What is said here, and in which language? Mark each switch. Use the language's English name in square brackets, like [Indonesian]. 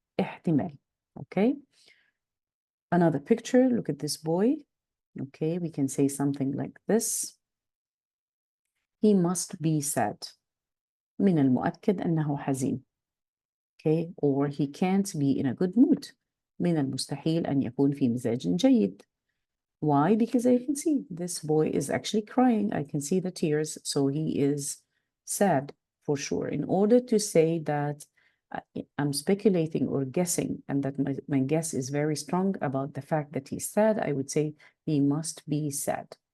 [English] احتمال. Okay. Another picture. Look at this boy. Okay, we can say something like this. He must be sad. [Arabic] من المؤكد أنه حزين. [English] Okay, or he can't be in a good mood. [Arabic] من المستحيل أن يكون في مزاج جيد. [English] Why? Because I can see this boy is actually crying. I can see the tears, so he is sad for sure. In order to say that I'm speculating or guessing, and that my guess is very strong about the fact that he's sad, I would say he must be sad.